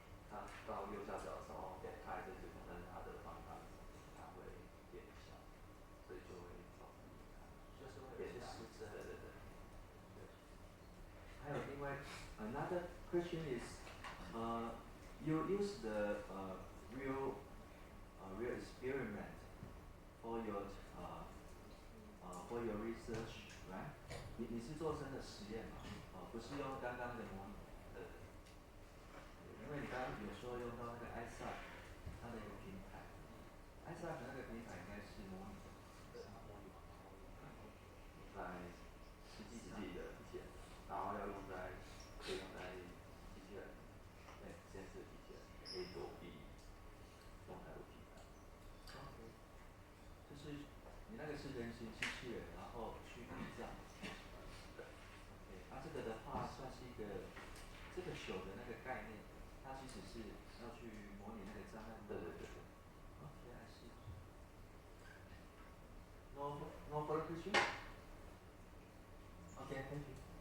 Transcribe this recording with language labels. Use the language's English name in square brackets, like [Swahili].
[Chinese] 它到右下角的时候，它还是对焦，但是它的方向它会变小，所以就会造成就是会变数字，对。还有另外 [English] another question is, you use the real experiment for your research, right? [Chinese] 你是做真的实验嘛？不是用刚刚的模拟。对。因为你刚刚有说用到那个 iSub 它的一个平台 ，iSub 那个平台应该是模拟的。在实际的体现，然后要可以用在机器人，实验室的机器人可以躲避动态物体的。 OK， 就是你那个是人形机器人，然后去比较。对。 OK， 这个的话算是一个这个球的那个概念，它其实是要去模拟那个障碍物。对。 [English] OK， I see. No further question? Okay, thank you.